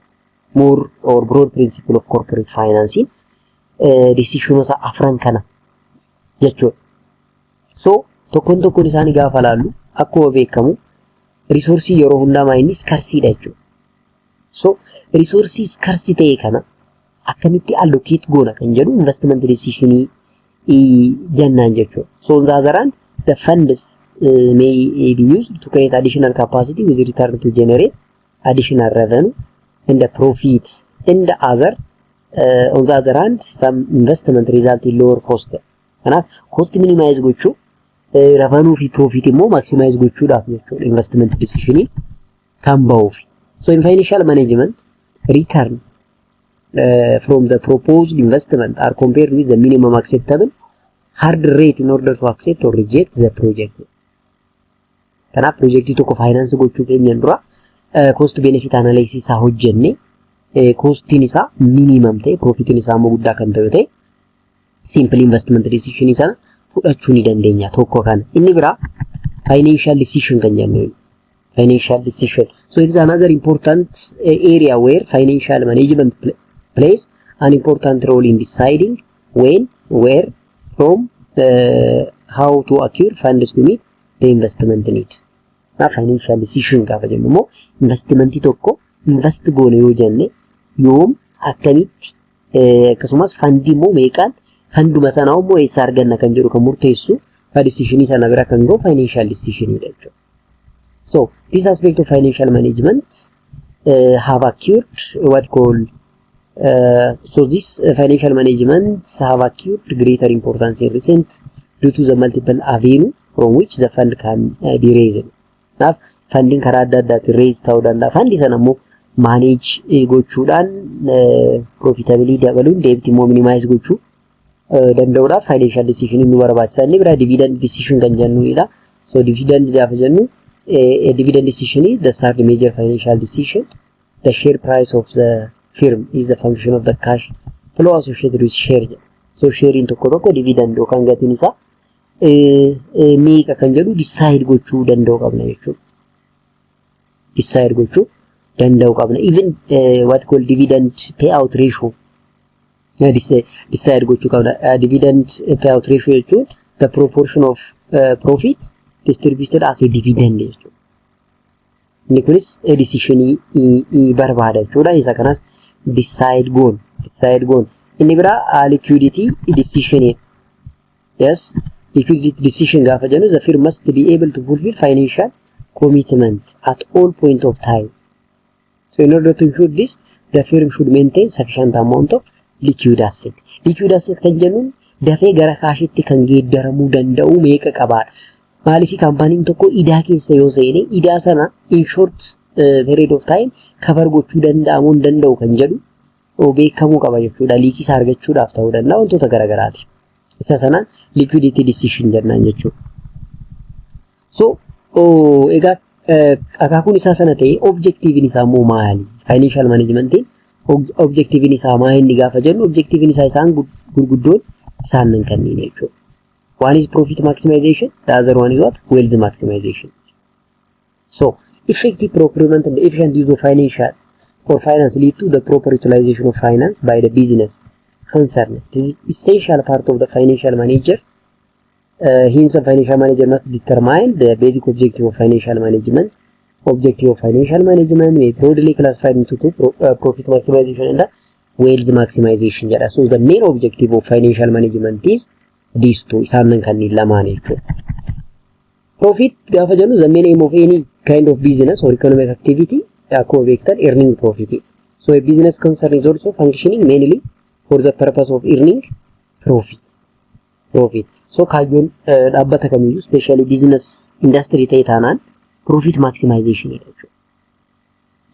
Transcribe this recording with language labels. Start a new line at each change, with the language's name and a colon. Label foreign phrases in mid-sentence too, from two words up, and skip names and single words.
English: More or broad principle of corporate financing decisionota
Oromo: afran kana jechuudha. So tokkoon tokkoon isaanii gaafa laallu akkuma beekamu resource yeroo hundaa maayinni scarcity jechuudha. So
English: resources scarcity
Oromo: kana akkamitti allocate goona kan jedhu
English: investment decision
Oromo: jannaan jechuudha.
English: So on the other hand, the funds may be used to create additional capacity with return to generate additional revenue and the profits. And the other on the other hand, some investment result in lower cost.
Oromo: Kanaaf
English: cost minimize
Oromo: gochuu revenue fi profit immoo maximize gochuudhaaf jechuudha
English: investment decision
Oromo: kan ba'uuf.
English: So in financial management, return from the proposed investment are compared with the minimum acceptable hard rate in order to accept or reject the project.
Oromo: Kanaaf project tokko finance gochuu keenyan dura
English: cost benefit analysis
Oromo: isaa hojjenne costiin isaa minimum ta'e profitiin isaa immoo guddaa kan ta'e
English: simple investment decision
Oromo: isaa fudhachuu ni dandeenya tokko kana. Inni bira
English: financial decision
Oromo: kan jennu
English: financial decision. So it is another important area where financial management plays an important role in deciding when, where, from, how to acquire funds to meet the investment need. Now financial decision
Oromo: gaafa jennu immoo investmentii tokko invest goone yoo jenne yoom akkamitti akkasumas fandii immoo meeqaan fanduma sana immoo eessa arganna kan jedhu kan murteessu decision sana bira kan ga'u
English: financial decision
Oromo: jechuudha.
English: So this aspect of financial management have acquired what called so this financial management have acquired greater importance in recent due to the multiple avenue from which the fund can be raised. Now funding
Oromo: karaa adda addaatti raise ta'uu danda'a. Fandi sana immoo manage gochuudhaan profitability dabaluun debt immoo minimize gochuu danda'uudhaaf
English: financial decision
Oromo: nu barbaachisa. Inni bira
English: dividend decision
Oromo: kan jennudha.
English: So dividend
Oromo: gaafa jennu
English: a dividend decision is the third major financial decision. The share price of the firm is the function of the cash flow associated with share.
Oromo: So share in tokko tokko dividend yookaan gatiin isaa meeqa kan jedhu decide gochuu danda'u qabna jechuudha. Decide gochuu danda'u qabna.
English: Even what called dividend payout ratio decide
Oromo: gochuu qabna.
English: Dividend payout ratio jechuun the proportion of profit distributed as a dividend jechuudha.
Oromo: Inni kunis decision barbaada jechuudha. Isa kanas decide goon. Inni bira
English: liquidity decision. Yes, liquidity decision
Oromo: gaafa jennu
English: the firm must be able to fulfill financial commitment at all point of time. So in order to ensure this, the firm should maintain sufficient amount of liquid asset. Liquid asset
Oromo: kan jennuun dafee gara kaashitti kan geeddaramuu danda'u meeqa qabaadha. Maaliif kaampaniin tokko idaa keessa yoo seene idaa sana
English: in short period of time cover
Oromo: gochuu danda'amuu danda'u kan jedhu beekamuu qaba jechuudha. Liikii isaa argachuudhaaf ta'uu danda'a wantoota garaagaraati. Isa sanaan
English: liquidity decision
Oromo: jennaan jechuudha. So egaa akaakuun isaa sana ta'e objectivin isaa immoo maali?
English: Financial managementiin
Oromo: objectivin isaa maali gaafa jennu objectivin isaa isaan gurguddoon isaan kanneen jechuudha.
English: One is profit maximization, the other one is what? Wealth maximization. So effective procurement and efficient use of financial or finance lead to the proper utilization of finance by the business concerned. This is essential part of the financial manager. Hence, a financial manager must determine the basic objective of financial management. Objective of financial management may broadly classified into two: profit maximization and the wealth maximization. So the main objective of financial management is these two.
Oromo: Isaan kan lamaan jechuudha.
English: Profit gaafa jennu the main aim of any kind of business or economic activity
Oromo: akkuma beektan
English: earning profit. So a business concern is also functioning mainly for the purpose of earning profit.
Oromo: So kaayyoon dhaabbata kamiyyuu
English: especially business industry
Oromo: ta'e taanaan
English: profit maximization
Oromo: jechuudha.